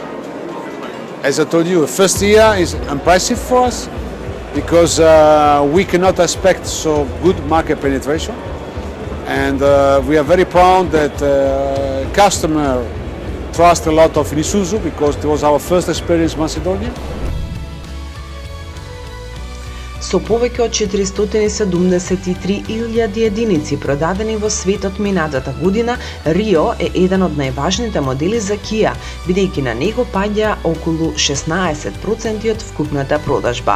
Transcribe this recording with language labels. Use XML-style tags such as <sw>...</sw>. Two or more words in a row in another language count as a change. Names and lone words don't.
<en>As I told you, the first year is impressive for us, because we cannot expect so good market penetration, and we are very proud that customer trust a lot of Isuzu, because it was our first experience in Macedonia.</en> <mk>Со повеќе од 473.000 единици продадени во светот минатата година, Rio е еден од најважните модели за Kia, бидејќи на него паѓа околу 16% од вкупната продажба.</mk>